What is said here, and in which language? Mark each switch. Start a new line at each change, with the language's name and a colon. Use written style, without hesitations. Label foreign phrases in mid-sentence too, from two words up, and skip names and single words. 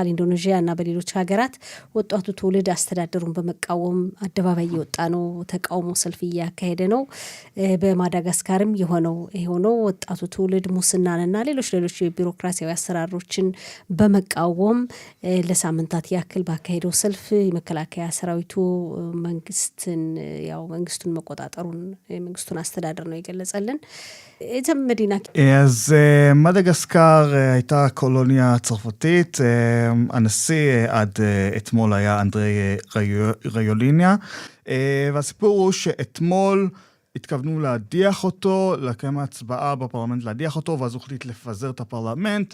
Amharic: ኢንዶኔዥያ እና በሌሎች ሀገራት ወጣቱ ትውልድ አስተዳደሩን በመቃወም አደባባይ የወጣ ነው ተቃውሞ ሰልፍ እያካሄደ ነው በማዳጋስካርም የሆነው ወጣቱ ትውልድ ሙስናንና ሌሎች ቢሮክራሲያዊ አሰራሮችን በመቃወም ለሳምንታት ያክል ባካሄደው ሰልፍ የመከላከያ ሰራዊቱ መንግስቱን መቆጣጠሩን መንግስቱን አስተዳደር ነው የገለጸልን እተም መዲና
Hebrew: אז מדגסקר הייתה קולוניה צרפתית הנשיא עד אתמול היה אנדרי ריוליניה והסיפור הוא שאתמול התכוונו להדיח אותו, לקיים הצבעה בפרלמנט להדיח אותו, ואז הוא החליט לפזר את הפרלמנט.